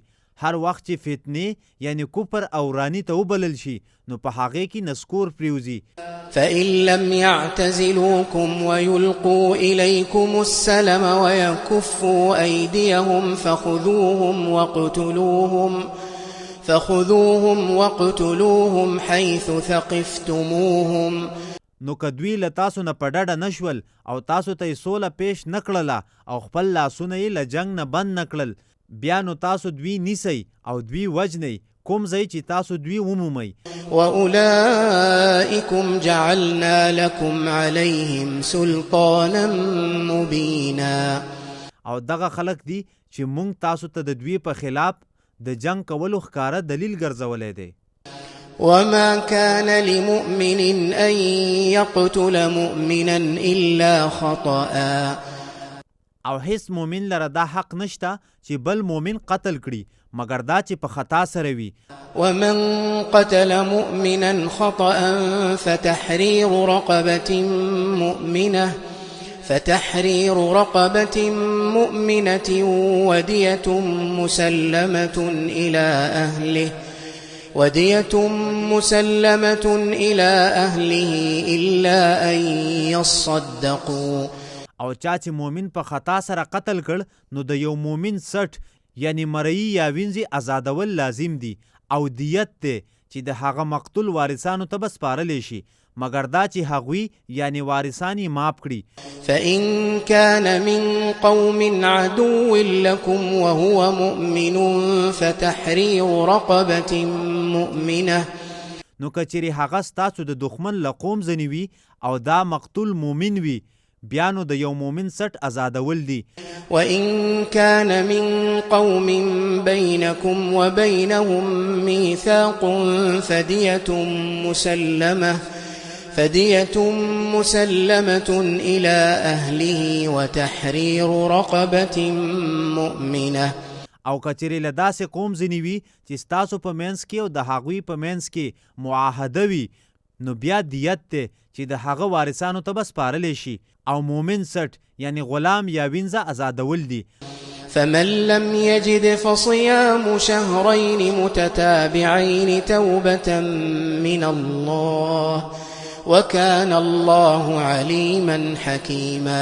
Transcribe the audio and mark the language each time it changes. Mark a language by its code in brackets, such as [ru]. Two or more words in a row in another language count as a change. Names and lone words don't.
[ps] هر وخت چې فتنې یعنی کفر او رانی ته وبلل شي نو په هغې کې نسکور پریوزي. [ar] فإن لم يعتزلوكم ويلقوا إليكم السلم ويكفوا أيديهم فخذوهم وقتلوهم حيث ثقفتموهم. [ps] نو که دوی له تاسو نه په ډډه نشول او تاسو ته یې سوله پیش نه کړله او خپل لاسونه یې له جنګ نه بند نه کړل، بیا نو تاسو دوی نیسئ او دوی وجنئ کوم ځای چې تاسو دوی ومومئ. [ar] وأولئكم جعلنا لكم عليهم سلطانا مبينا. [ps] او دغه خلق دي چې مونږ تاسو ته د دوی په خلاف د جنگ کولو ښکاره دلیل ګرځولی دی. [ar] وما كان لمؤمن أن يقتل مؤمنا إلا خطأ. [ps] او هیڅ مومن لره دا حق نشته چې بل مومن قتل کړي مګر دا چې په خطا سره وي. [ar] ومن قتل مؤمنا خطأ فتحرير رقبة مؤمنة ودية مسلمة إلى أهله إلا أن يصدقوا. [ps] او چا چې مومن په خطا سره قتل کړ نو د یو مومن سټ یعنی مرئی یا وینځي آزادول لازم دي او دیت ته چې د هغه مقتول وارثانو ته بس پارلی شي مګر دا چې هغوی یعنی وارثانی معاف کړي. [ar] فإن كان من قوم عدو لكم وهو مؤمن فتحرير رقبة مؤمنة. [ps] نو کچری هغه ستاسو د دښمن له قوم ځنی وي او دا مقتول مومن وي بیا نو د یو مومن سټ آزادول دي. [ar] وإن كان من قوم بينكم وبينهم ميثاق فدية مسلمة إلى أهله وتحرير رقبة مؤمنة. [ps] او کچری له داسې قوم ځنی وي چې ستاسو په منځ کې او د هغوی په منځ کې معاهده وي نو بیا دیت ته چې د هغه وارثانو ته بس پارلی شي او مومن سټ یعنی غلام یا وینځه آزادول دي. [ar] فمن لم يجد فصيام شهرين متتابعين توبة من الله وكان الله عليما حكيما.